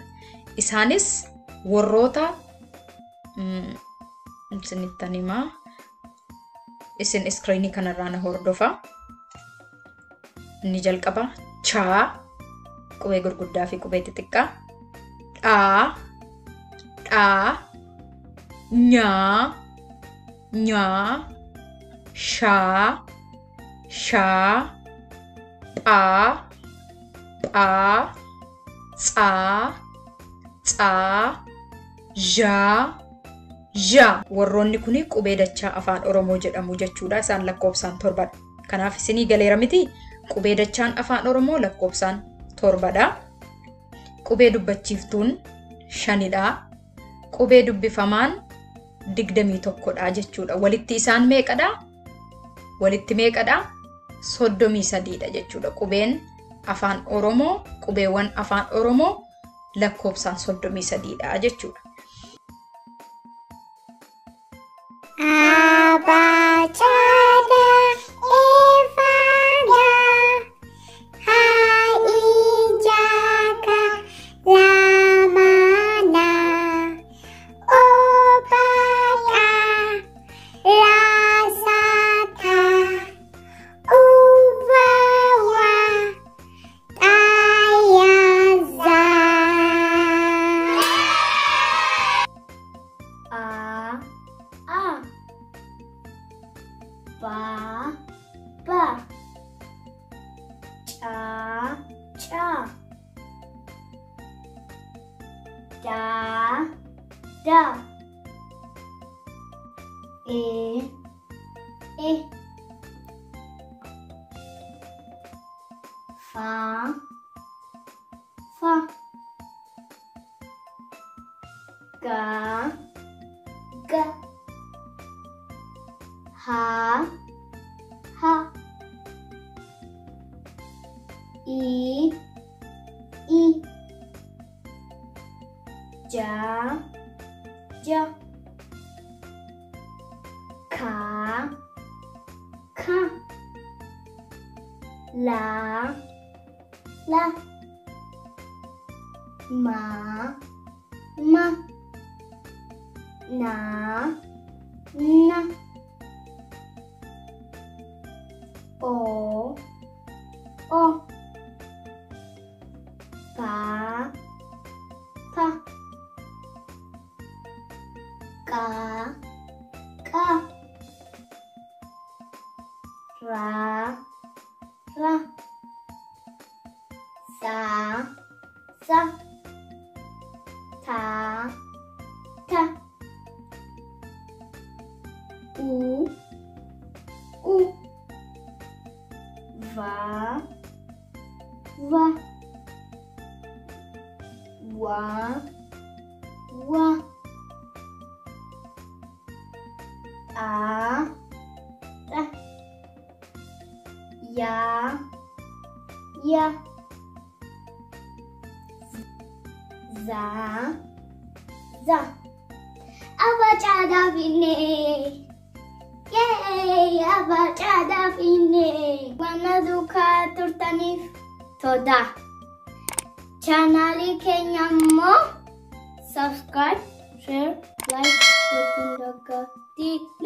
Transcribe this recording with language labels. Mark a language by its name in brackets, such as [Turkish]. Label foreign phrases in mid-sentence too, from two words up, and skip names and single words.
[Oromo] Isaanis warroota isinittan himaa. Isin iskriinii kanarraa na hordofa. Inni jalqaba chaa, qubee gurguddaa fi qubee xixiqqaa. Dhaa, nya, nya, sha, sha, pa, pa, tsa, tsa, ja, ja. Warroonni kuni qubee dachaa afaan Oromoo jedhamu jechuudha. Isaan lakkoofsaan torbadha. Kanaaf isinii galeera miti? Qubee dachaan afaan Oromoo lakkoofsaan torbadha. Qubee dubbachiiftuun 5dha. Qubee dubbifamaan 21dha jechuudha. Walitti isaan meeqadha? Walitti meeqadha? 33dha jechuudha. Qubeen afaan Oromoo, qubeewwan afaan Oromoo lakkoofsaan 33dha jechuudha. Abacada Evada Haijaka Lamana Obaka Rasata Uvawa Ayaza ba, ba, cha, cha, da, da, e, fa, fa, ga, ga, ha, ha, i, ja, ja, ka, ka, la, la, ma, ma, na, na, o, pa, pa, ka, ka, ra, ra, sa, sa, ta, ta, u, va, va, wa, wa, a, ta, ya, ya, za, za. Abacada finne. Yay! Abacada finne. Wana duka turtanif toda. Channel keenya immoo [English] subscribe, share, like [Oromo] gochuun dagatii.